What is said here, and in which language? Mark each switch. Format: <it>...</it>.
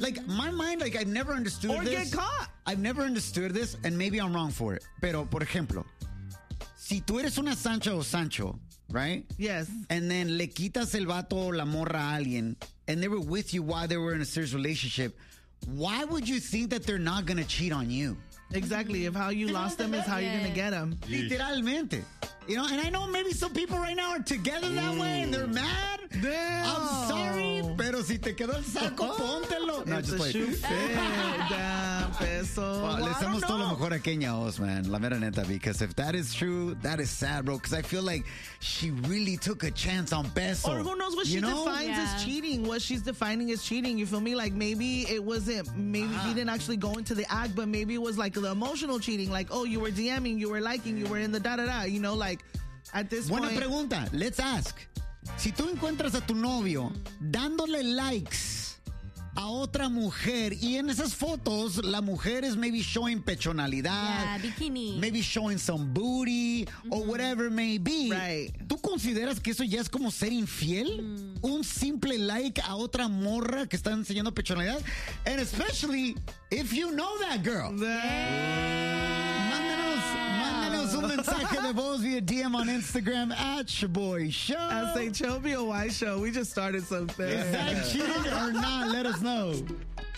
<en>Like, my mind, like, I've never understood this. Or get caught. I've never understood this, and maybe I'm wrong for it.</en> <es>Pero, por ejemplo, si tú eres una Sancha o Sancho,</es> <en>right? Yes. And then</en> <es>le quitas el vato o la morra a alguien,</es> <en>and they were with you while they were in a serious relationship, why would you think that they're not going to cheat on you? Exactly. If how you lost them is how you're going to get them.</en> <es>Literalmente.</es> <en>You know, and I know maybe some people right now are together that way and they're mad. Damn. I'm sorry,</en> <es>pero si te quedó el saco, póntelo.</es> <en>No, it's just a shoe fit. Damn, Peso.</en> <es>Well, le damos todo lo mejor a Kenya Os, man. La mera neta,</es> <en>because if that is true, that is sad, bro. Because I feel like she really took a chance on Peso. Or who knows what she defines as cheating. What she's defining as cheating, you feel me? Like, maybe it wasn't, he didn't actually go into the act, but maybe it was like the emotional cheating. Like, oh, you were DMing, you were liking, you were in the da-da-da, you know? Like, at this point.</en> <es>Buena pregunta.</es> <en>Let's ask.</en> <es>Si tú encuentras a tu novio dándole likes a otra mujer, y en esas fotos la mujer es</es> <en>maybe showing</en> <es>pechonalidad.</es> <en>Yeah, bikini. Maybe showing some booty, or whatever may be. Right.</en> <es>¿Tú consideras que eso ya es como ser infiel? Un simple like a otra morra que está enseñando pechonalidad.</es> <en>And especially if you know that girl.</en> <es>Mándanos un mensaje de voz</es> <en>via DM on Instagram at Shaboy Show. S-H-O-B-O-Y Show. We just started something. Is that cheating or not? Let us know.</en>